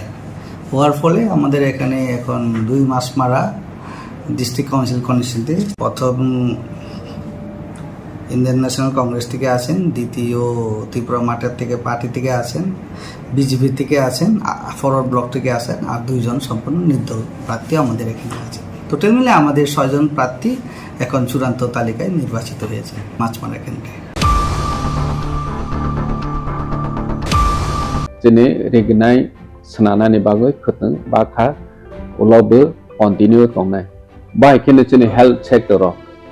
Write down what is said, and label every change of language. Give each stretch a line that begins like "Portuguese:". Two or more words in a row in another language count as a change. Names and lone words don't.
Bangla: হওয়ার ফলে আমাদের এখানে এখন 2 মাছমারা
English: district council
Bangla: কনস্টিটিউন্সিতে প্রথম ইন্ডিয়ান ন্যাশনাল কংগ্রেস থেকে আছেন, দ্বিতীয় ত্রিপুরা মাঠের থেকে পার্টি থেকে আছেন, বিজেপি থেকে আছেন, ফরওয়ার্ড ব্লক থেকে আছেন, আর 2 জন সম্পূর্ণ নির্দল প্রার্থী আমাদের এখানে আছে। টোটাল মিলে আমাদের 6 জন প্রার্থী এখন চূড়ান্ত তালিকায় নির্বাচিত হয়েছে মাছমারা কেন্দ্রে।
Kok Borok: Jene regnai sanana ni bagoi khutang bakha ulobe continue tongnai bai kene jene
English: health sector